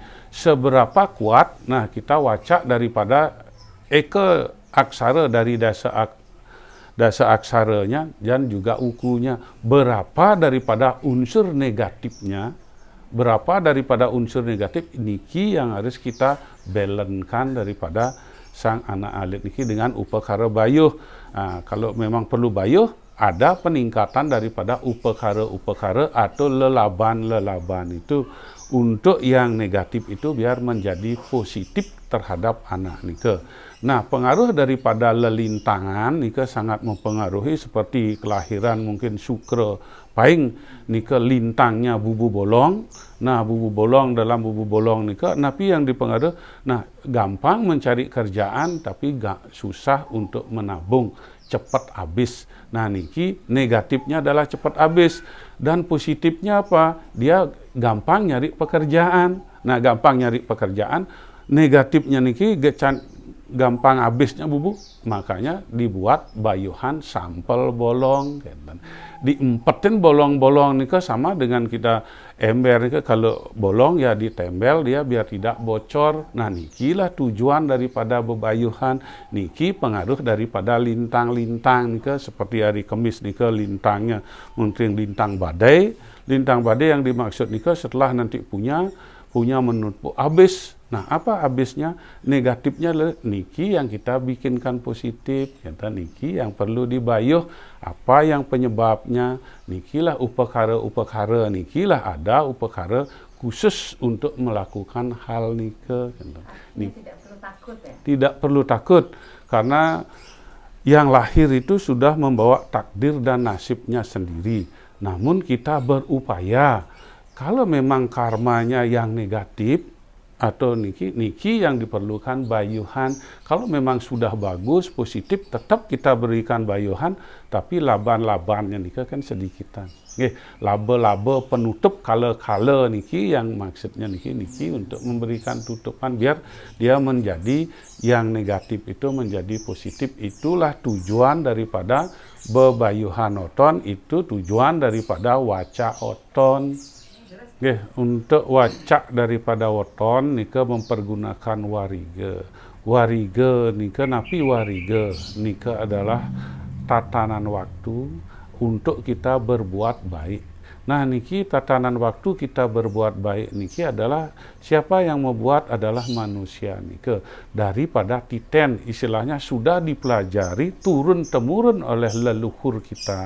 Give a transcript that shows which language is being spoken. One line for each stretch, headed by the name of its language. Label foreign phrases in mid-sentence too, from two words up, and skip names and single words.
Indonesian: Seberapa kuat, nah kita wacak daripada eka aksara dari dasa aksaranya dan juga ukunya, berapa daripada unsur negatifnya, niki yang harus kita balancekan daripada sang anak alit niki dengan upakara bayuh. Nah, kalau memang perlu bayuh, ada peningkatan daripada upakara atau lelaban itu untuk yang negatif itu biar menjadi positif terhadap anak nika. Nah, pengaruh daripada lelintangan nika sangat mempengaruhi, seperti kelahiran mungkin Sukra paing nika lintangnya bubu bolong. Nah, dalam bubu bolong
Balinese: nika napi
Indonesian: yang dipengaruh, nah gampang mencari kerjaan tapi gak susah untuk menabung, cepat habis. Nah, niki negatifnya adalah cepat habis, dan positifnya apa? Dia gampang nyari pekerjaan. Nah, gampang nyari pekerjaan, negatifnya niki gampang habisnya bubu, makanya dibuat bayuhan sampel bolong. Diempetin bolong-bolong nika sama dengan kita ember nika, kalau bolong ya ditembel dia biar tidak bocor. Nah, nikilah tujuan daripada bebayuhan. Niki pengaruh daripada lintang-lintang nika, seperti hari Kemis nika lintangnya mungkin lintang badai yang dimaksud nika setelah nanti punya menumpuk habis. Nah, apa habisnya? Negatifnya niki yang kita bikinkan positif. Kata niki yang perlu dibayuh. Apa yang penyebabnya? Nikilah upakara. Nikilah ada upakara khusus untuk melakukan hal nika. Tidak perlu takut ya? Tidak perlu takut, karena yang lahir itu sudah membawa takdir dan nasibnya sendiri. Namun kita berupaya, kalau memang karmanya yang negatif, atau niki yang diperlukan bayuhan. Kalau memang sudah bagus, positif, tetap kita berikan bayuhan, tapi laban-labannya niki kan sedikitan. Laba-laba penutup kala-kala niki yang maksudnya niki untuk memberikan tutupan biar dia menjadi yang negatif itu menjadi positif. Itulah tujuan daripada bebayuhan oton, itu tujuan daripada waca oton. Untuk wacak daripada weton nika mempergunakan warige. Warige
Balinese: nika napi
Indonesian: warige nika adalah tatanan waktu untuk kita berbuat baik. Nah niki tatanan waktu kita berbuat baik niki adalah siapa yang membuat adalah manusia nike. Daripada titen istilahnya sudah dipelajari turun temurun oleh leluhur kita.